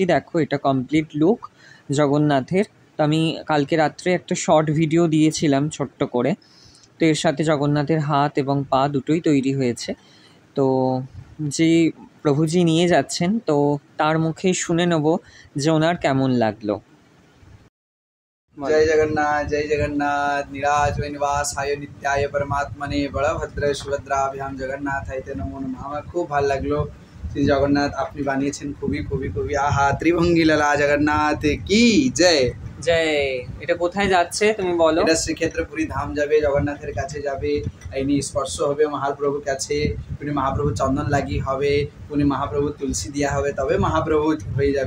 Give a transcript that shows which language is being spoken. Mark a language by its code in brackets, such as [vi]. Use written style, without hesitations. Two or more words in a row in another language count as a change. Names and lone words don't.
[bn] দেখো, এটা [en] complete look [bn] জগন্নাথের। তো আমি কালকে রাত্রে একটা [en] short video [bn] দিয়েছিলাম ছোট্ট করে। তো এর সাথে জগন্নাথের হাত এবং পা দুটোই তৈরি হয়েছে। তো যে প্রভুজি নিয়ে যাচ্ছেন, তো তার মুখে শুনে নেব যে ওনার কেমন লাগলো। [sa] जय जगन्नाथ निराज निवासाय नित्याय परमात्मने बलभद्र सुभद्राभ्याम जगन्नाथाय नमो नमः। [bn] আমার খুব ভালো লাগলো শ্রী জগন্নাথ আপনি বানিয়েছেন, খুবই খুবই খুবই আহা ত্রিভঙ্গি লালা জগন্নাথ কি জয় জয়। এটা কোথায় যাচ্ছে তুমি বলো? এটা শ্রীক্ষেত্র পুরী ধাম যাবে, জগন্নাথের কাছে যাবে। ইনি স্পর্শ হবে মহাপ্রভুর কাছে, উনি মহাপ্রভু চন্দন লাগিয়ে হবে, উনি মহাপ্রভু তুলসী দিয়া হবে, তবে মহাপ্রভু হয়ে যাবে।